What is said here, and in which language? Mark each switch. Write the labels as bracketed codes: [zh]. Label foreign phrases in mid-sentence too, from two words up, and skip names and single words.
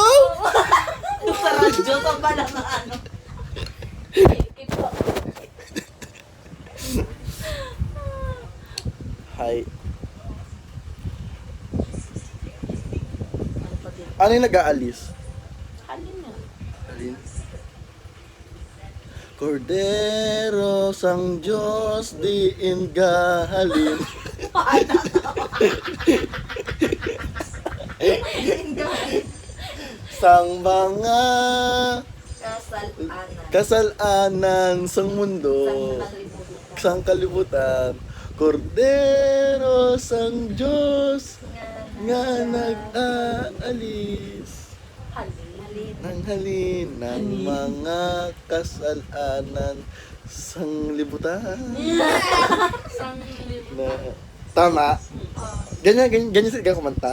[tl] Sa radyo ka pala na ano. Hi. Ano yung nag-aalis? [hil] Halin na. [tl] Alin? [hil] Cordero sang Diyos diin gahalin. Sang mga kasalanan sang mundo, sang kalibutan, Cordero sang Diyos nga [tl] nag-aalis ng halin ng mga kasalanan [hil] sang libutan. [tl] Na, tama? Ganyan sila kumanta?